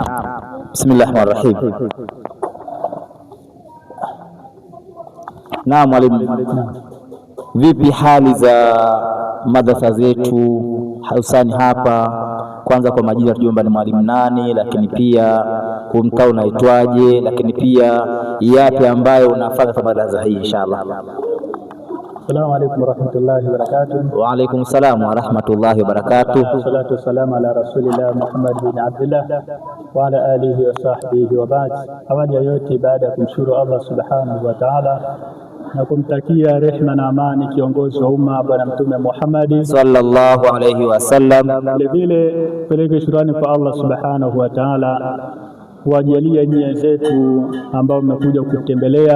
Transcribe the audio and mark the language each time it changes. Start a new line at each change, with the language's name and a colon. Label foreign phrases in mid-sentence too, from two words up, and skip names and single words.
Arabic: بسم الله الرحمن الرحيم.
Swahili: Naam mwalimu, vipi hali za madrasa zetu hususani hapa? Kwanza kwa majina tujue ni mwalimu nani, lakini pia mkao unaitwaje, lakini pia yapi ambayo unafanya kwa madrasa hii inshallah.
Arabic: السلام عليكم ورحمة الله وبركاته. وعليكم السلام ورحمة الله وبركاته. الصلاة والسلام على رسول الله محمد بن عبد الله وعلى آله وصحبه وبعد.
Swahili: Awali ya yote, baada ya kumshukuru
Arabic: الله سبحانه وتعالى
Swahili: na kumtakia rehma na amani kiongozi wa umma Bwana Mtume Muhammad
Arabic: صلى الله عليه وسلم,
Swahili: vile vile peleke shukrani kwa
Arabic: الله سبحانه وتعالى
Swahili: kuwajalia nia zetu ambao mmekuja kutembelea.